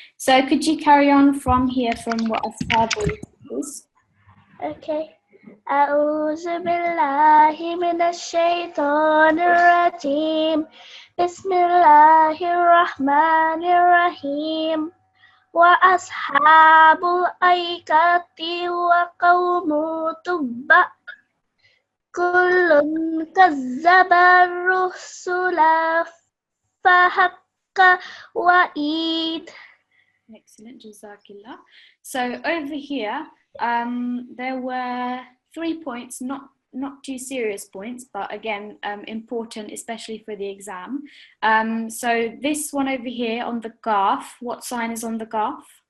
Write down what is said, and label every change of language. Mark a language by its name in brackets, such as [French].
[English] So could you carry on from here from what Ashabul is? Okay. [Arabic] أعوذ بالله من الشيطان الرجيم بسم الله الرحمن الرحيم وأصحاب الأيكة وقوم تبع كل كذب الرسل فحق وعيد. [English] Excellent, Jazakillah. So over here, there were 3 points, not too serious points, but again, important, especially for the exam. So this one over here on the Qaf, what sign is on the Qaf?